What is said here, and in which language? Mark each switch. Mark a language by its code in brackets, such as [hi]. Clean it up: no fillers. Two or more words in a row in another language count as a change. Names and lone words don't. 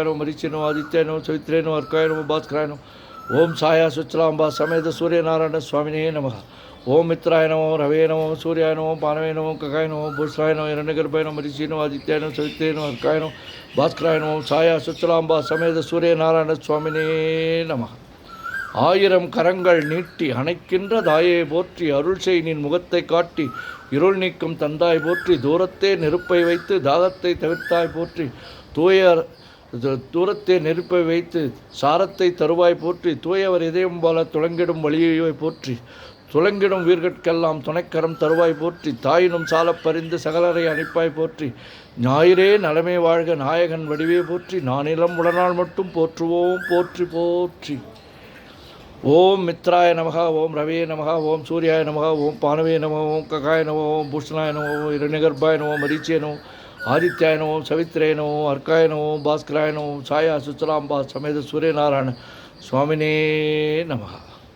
[sa] नमः मरीचे नमः आदित्याय नमः सवित्रे नमः अर्काय नमः भास्कराय नमः ओम छाया सुचलांबा समेत सूर्यनारायण स्वामिने नमः ओम मित्राय नमः रवे नमः सूर्याय नमः पानवे नमः कगाय नमः भूषणाय नमः हिरण्यगर्भाय नमः मरीचि नमः आदित्याय नमः सवित्रे नमः अर्काय नमः भास्कराय नमः छाया सुचलांबा समेत सूर्यनारायण स्वामिने नमः [ta] ஆயிரம் கரங்கள் நீட்டி அணைக்கின்ற தாயை போற்றி அருள் செய் நின் முகத்தை காட்டி இருள் நீக்கும் தந்தாய் போற்றி தூரத்தே நெருப்பை வைத்து தாகத்தை தவிர்த்தாய் போற்றி தூரத்தே நெருப்பை வைத்து சாரத்தை தருவாய் போற்றி தூயவர் இதயம் போல துளங்கிடும் வழியை போற்றி துளங்கிடும் வீர்கட்கெல்லாம் துணைக்கரம் தருவாய் போற்றி தாயினும் சாலப் பறிந்து சகலரை அணைப்பாய் போற்றி ஞாயிறே நலமே வாழ்க நாயகன் வடிவே போற்றி நானிலம் உடனால் மட்டும் போற்றுவோம் போற்றி போற்றி [sa] ओम मित्राय नमः ओम रवे नमः ओम सूर्याय नमः ओम पानवे नमः ओम कगाय नमः ओम भूषणाय नमः ओम हिरण्यगर्भाय नमः मरीचे नमः आदित्याय नमः सवित्रे नमः अर्काय नमः भास्कराय नमः छाया सुचलांबा समेत सूर्यनारायण स्वामिने नमः।